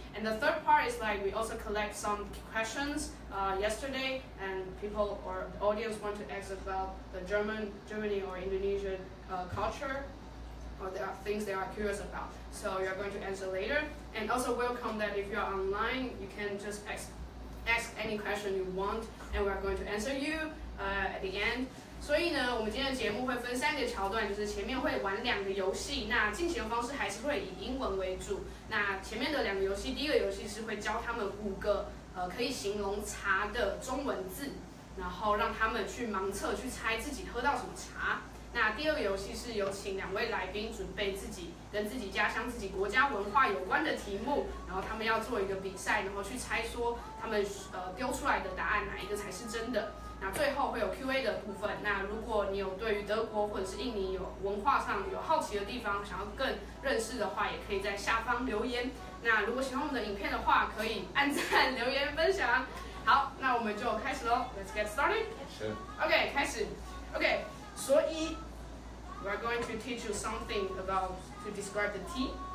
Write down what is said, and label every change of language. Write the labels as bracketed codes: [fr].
[en] And the third part is like we also collect some questions yesterday, and people or the audience want to ask about the Germany or Indonesian culture, or there are things they are curious about. So you're going to answer later. And also welcome that if you're online, you can just ask any question you want, and we're going to answer you at the end. [zh] 所以呢，我们今天的节目会分3个桥段，就是前面会玩2个游戏，那进行的方式还是会以英文为主。那前面的2个游戏，第一个游戏是会教他们5个可以形容茶的中文字，然后让他们去盲测去猜自己喝到什么茶。那第2个游戏是有请2位来宾准备自己跟自己家乡、自己国家文化有关的题目，然后他们要做一个比赛，然后去猜说他们丢出来的答案哪一个才是真的。那最后会有 Q&A 的部分。那如果你有对于德国或者是印尼有文化上有好奇的地方，想要更认识的话，也可以在下方留言。那如果喜欢我们的影片的话，可以按赞、留言、分享。好，那我们就开始喽。 [en] Let's get started. Sure. [zh] OK， 开始。 [en] OK， 所以 we are going to teach you something about to describe the tea.